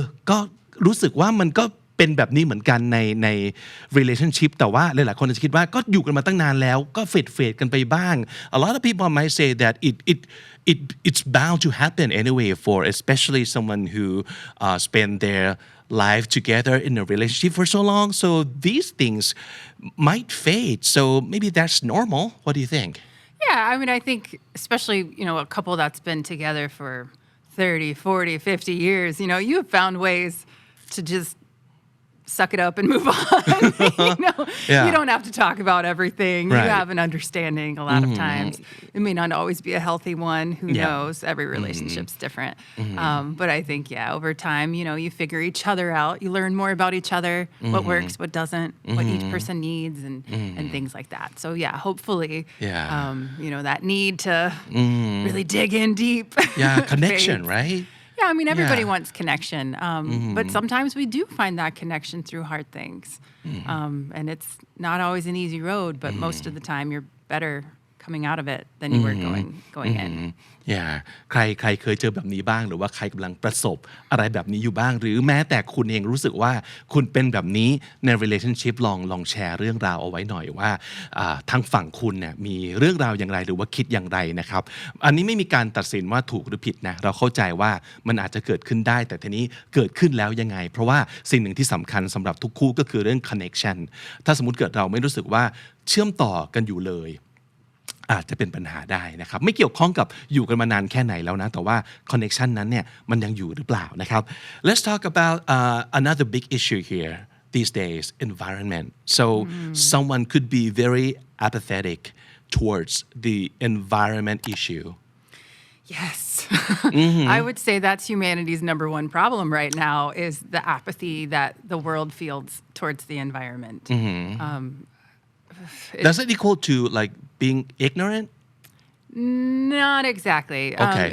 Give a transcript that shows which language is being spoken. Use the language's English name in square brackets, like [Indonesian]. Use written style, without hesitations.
[Thai] ก็รู้สึกว่ามันก็เป็นแบบนี้เหมือนกันใน relationship แต่ว่าหลายๆคนจะคิดว่าก็อยู่กันมาตั้งนานแล้วก็เฟดกันไปบ้าง [English] a lot of people might say that it's bound to happen anyway for especially someone who spend their life together in a relationship for so long so these things might fade so maybe that's normal what do you think Yeah, I mean, I think especially, a couple that's been together for 30, 40, 50 years, you have found ways to just suck it up and move on. You don't have to talk about everything. Right. You have an understanding a lot of times. It may not always be a healthy one. Who knows? Every relationship's different. But I think, over time, you figure each other out. You learn more about each other, what works, what doesn't, what each person needs, and things like that. So, hopefully, that need to really dig in deep. Yeah, connection, fades. right? Yeah, I mean, everybody wants connection. But sometimes we do find that connection through hard things. And it's not always an easy road, but most of the time you're better coming out of it than you were going in. [Thai] Yeah ใครเคยเจอแบบนี้บ้างหรือว่าใครกำลังประสบอะไรแบบนี้อยู่บ้างหรือแม้แต่คุณเองรู้สึกว่าคุณเป็นแบบนี้ใน relationship ลองแชร์เรื่องราวเอาไว้หน่อยว่า ทางฝั่งคุณเนี่ยมีเรื่องราวอย่างไรหรือว่าคิดอย่างไรนะครับอันนี้ไม่มีการตัดสินว่าถูกหรือผิดนะเราเข้าใจว่ามันอาจจะเกิดขึ้นได้แต่ทีนี้เกิดขึ้นแล้วยังไงเพราะว่าสิ่งหนึ่งที่สำคัญสำหรับทุกคู่ก็คือเรื่อง connection ถ้าสมมุติเกิดเราไม่รู้สึกว่าเชื่อมต่อกันอยู่เลย อาจจะเป็นปัญหาได้นะครับไม่เกี่ยวข้องกับอยู่กันมานานแค่ไหนแล้วนะแต่ว่า connection นั้นเนี่ยมันยังอยู่หรือเปล่านะครับ [English] Let's talk about another big issue here these days environment so someone could be very apathetic towards the environment issue Yes. I would say that's humanity's number one problem right now is the apathy that the world feels towards the environment. Does it equal to like being ignorant? Not exactly. Okay.